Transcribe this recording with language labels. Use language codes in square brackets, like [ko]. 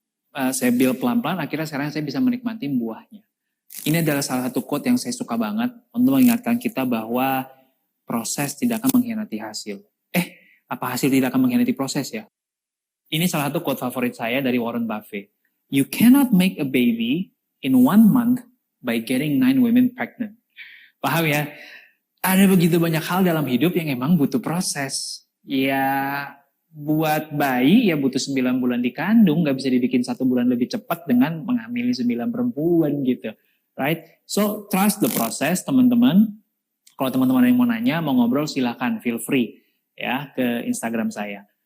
[id] Saya build pelan-pelan, akhirnya sekarang saya bisa menikmati buahnya. Ini adalah salah satu quote yang saya suka banget untuk mengingatkan kita bahwa proses tidak akan mengkhianati hasil. Apa hasil tidak akan mengkhianati proses ya? Ini salah satu quote favorit saya dari Warren Buffett. [en] You cannot make a baby in 1 month by getting 9 women pregnant. [id] Paham ya? Ada begitu banyak hal dalam hidup yang emang butuh proses. Ya, buat bayi ya butuh 9 bulan dikandung, nggak bisa dibikin 1 bulan lebih cepat dengan menghamili 9 perempuan gitu, right? [en] So trust the process, [id] teman-teman. Kalau teman-teman yang mau nanya, mau ngobrol, silakan, [en] feel free [id] ya ke Instagram saya.